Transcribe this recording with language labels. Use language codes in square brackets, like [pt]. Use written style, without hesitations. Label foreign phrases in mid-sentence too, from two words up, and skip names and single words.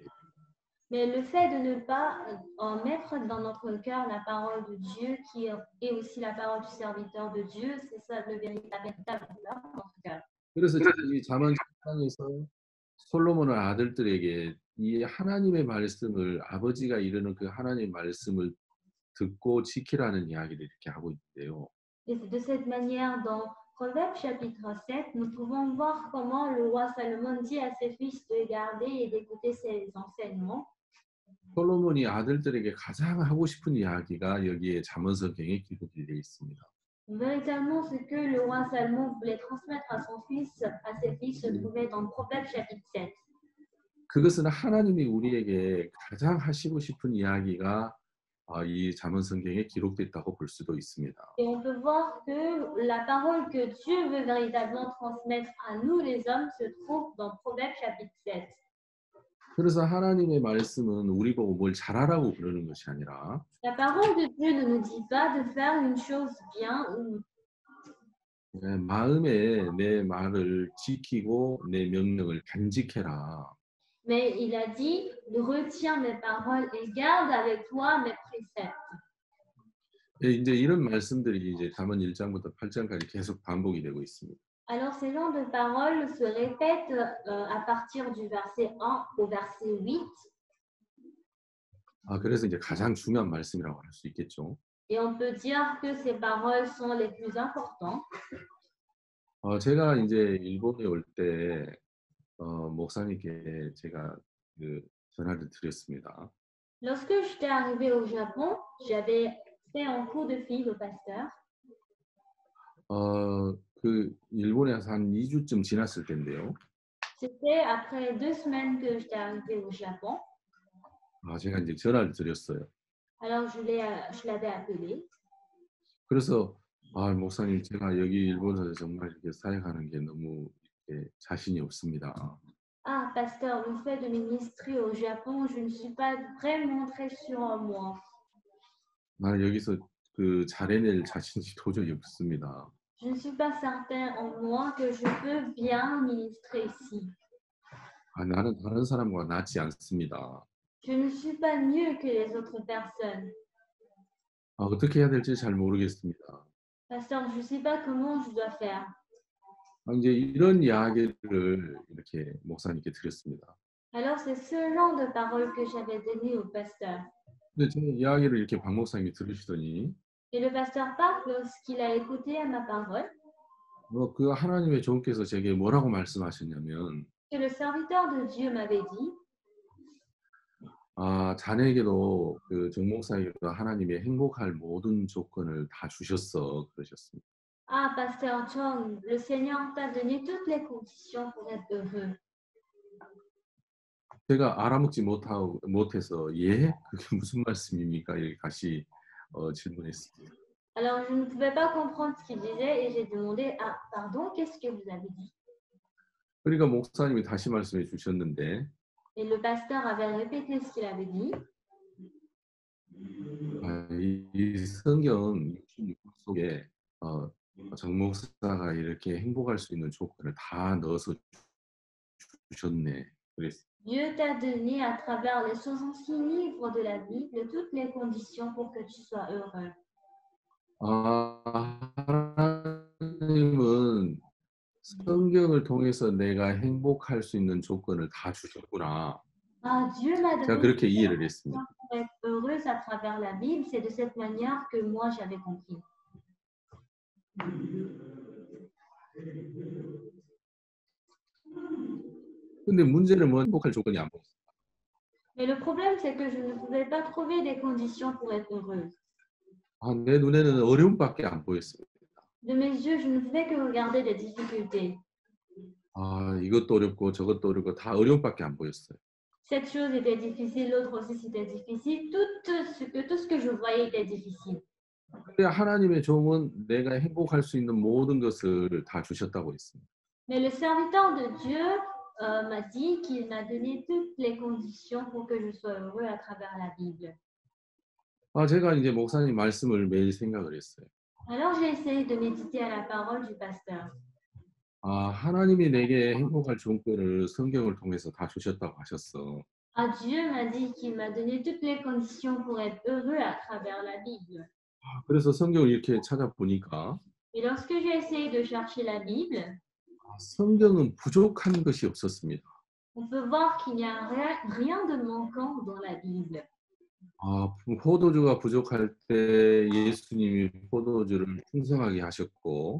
[fr] Mais le fait de ne pas mettre dans notre cœur la parole de Dieu, qui est aussi la parole du serviteur de Dieu, c'est ça le véritable douleur dans notre cœur. [ko] 그래서 이 잠언 7장에서 솔로몬은 아들들에게 이 하나님의 말씀을 아버지가 이르는 그 하나님의 말씀을 듣고 지키라는 이야기를 이렇게 하고 있는데요. [fr] Et c'est de cette manière, dans Proverbe chapitre 7, nous pouvons voir comment le roi Salomon dit à ses fils de garder et d'écouter ses enseignements. [ko] 솔로몬이 아들들에게 가장 하고 싶은 이야기가 여기에 잠언 성경에 기록이 되어 있습니다. [fr] Véritablement, ce que le roi Salomon voulait transmettre à ses fils se trouvait dans Proverbe chapitre 7. [ko] 그것은 하나님이 우리에게 가장 하시고 싶은 이야기가 이 잠언 성경에 기록됐다고 볼 수도 있습니다. [fr] Et on peut voir que la parole que Dieu veut véritablement transmettre à nous les hommes se trouve dans Proverbe chapitre 7. [ko] 그래서 하나님의 말씀은 우리 보고 뭘 잘하라고 그러는 것이 아니라 [fr] La parole de Dieu ne nous dit pas de faire une chose bien ou [ko] 마음에 내 말을 지키고 내 명령을 간직해라. [fr] mais il a dit retiens mes paroles et garde avec toi mes préceptes. [ko] 이제 이런 말씀들이 이제 잠언 1장부터 8장까지 계속 반복이 되고 있습니다. [fr] Alors ces genres de paroles se répètent à partir du verset 1 au verset 8 [ko] 그래서 이제 가장 중요한 말씀이라고 할 수 있겠죠. [fr] et on peut dire que ces paroles sont les plus importantes. [ko] 제가 이제 일본에 올 때 목사님께 제가 그 전화를 드렸습니다. [fr] Lorsque j'étais arrivée au Japon, j'avais fait un coup de fil au pasteur. [ko] 그 일본에서 한 2주쯤 지났을 텐데요. [fr] C'était après 2 semaines que j'étais arrivée au Japon. [ko] 제가 이제 전화를 드렸어요. [fr] Alors je l'avais appelé. [ko] 그래서 목사님 제가 여기 일본에서 정말 이렇게 사역하는 게 너무 이렇게 자신이 없습니다. [fr] Ah, pasteur, le fait de ministrer au Japon, je ne suis pas vraiment très sûre en moi. [ko] 나는 여기서 그 잘해낼 자신이 도저히 없습니다. [fr] Je ne suis pas certain en moi que je peux bien ministrer ici. [ko] 나는 다른 사람과 낫지 않습니다. [fr] Je ne suis pas mieux que les autres personnes. [ko] 어떻게 해야 될지 잘 모르겠습니다. [fr] Pasteur, je ne sais pas comment je dois faire. [ko] 이제 이런 이야기를 이렇게 목사님께 드렸습니다. [fr] Alors c'est ce genre de parole que j'avais donné au pasteur. [ko] 근데 제 이야기를 이렇게 박 목사님이 들으시더니 [fr] Et le pasteur Park, lorsqu'il a écouté à ma parole, [ko] 그 하나님의 종께서 제게 뭐라고 말씀하셨냐면 [fr] que le serviteur de Dieu m'avait dit, [ko] 자네에게도 그 정 목사에게도 하나님이 행복할 모든 조건을 다 주셨어 그러셨습니다. [fr] Ah, pasteur Chong, le Seigneur t'a donné toutes les conditions pour être heureux. [ko] 제가 알아먹지 못해서 예? 그게 무슨 말씀입니까? 이렇게 다시 질문했습니다. [fr] Alors, je ne pouvais pas comprendre ce qu'il disait et j'ai demandé, ah, pardon, qu'est-ce que vous avez dit? [ko] 그러니까 목사님이 다시 말씀해 주셨는데 [fr] Et le pasteur avait répété ce qu'il avait dit. [ko] 이 성경 66권 속에 어, 정 목사가 이렇게 행복할 수 있는 조건을 다 넣어서 주셨네. 그랬어요. [fr] Dieu t'a donné à travers les 66 livres de la Bible toutes les conditions pour que tu sois heureux. [ko] 하나님은 성경을 통해서 내가 행복할 수 있는 조건을 다 주셨구나. [fr] Ah, Dieu m'a [ko] 제가 [fr] donné [ko] 그렇게 [fr] toutes les [ko] 이해를 했습니다. [fr] conditions pour être heureuse à travers la Bible. C'est de cette manière que moi j'avais compris. [ko] 근데 문제는 뭐 행복할 조건이 안 보였어요. [fr] Mais le problème, c'est que je ne pouvais pas trouver des conditions pour être heureuse. [ko] 내 눈에는 어려움밖에 안 보였어요. [fr] De mes yeux, je ne pouvais que regarder des difficultés. [ko] 이것도 어렵고 저것도 어렵고 다 어려움밖에 안 보였어요. [fr] Cette chose était difficile, l'autre aussi c'était difficile. Tout ce que je voyais était difficile. [ko] 근데 하나님의 종은 내가 행복할 수 있는 모든 것을 다 주셨다고 했습니다. [fr] Mais le serviteur de Dieu m'a dit qu'il m'a donné toutes les conditions pour que je sois heureux à travers la Bible. [ko] 제가 이제 목사님 말씀을 매일 생각을 했어요. [fr] Alors j'ai essayé de méditer à la parole du pasteur. [ko] 하나님이 내게 행복할 조건을 성경을 통해서 다 주셨다고 하셨어. [fr] Ah, Dieu m'a dit qu'il m'a donné toutes les conditions pour être heureux à travers la Bible. [ko] 그래서 성경을 이렇게 찾아보니까 [fr] Et lorsque j'ai essayé de chercher la Bible, [ko] 성경은 부족한 것이 없었습니다. [fr] on peut voir qu'il n'y a rien de manquant dans la Bible. [ko] 포도주가 부족할 때 예수님이 포도주를 풍성하게 하셨고,